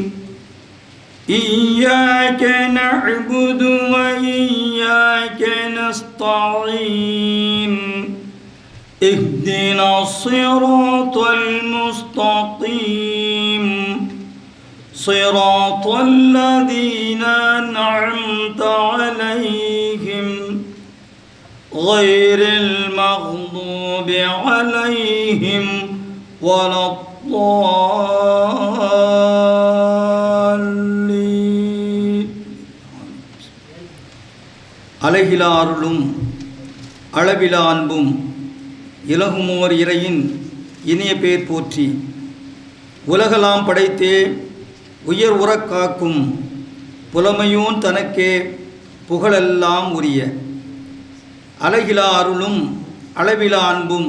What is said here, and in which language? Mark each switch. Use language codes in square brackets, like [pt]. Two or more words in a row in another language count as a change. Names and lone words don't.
[ar] إياك نعبد وإياك نستعين اهدنا الصراط المستقيم صراط الذين أنعمت عليهم غير المغضوب عليهم ولا [ta] الضالين அழகிலா அருளும் அளவிலா அன்பும் இலகுமோர் இறையின் இனிய பேர் போற்றி உலகலாம் படைத்தே உயர் உறக் காக்கும் புலமையோன் தனக்கே புகழெல்லாம் உரிய அழகிலா அருளும் அளவிலா அன்பும்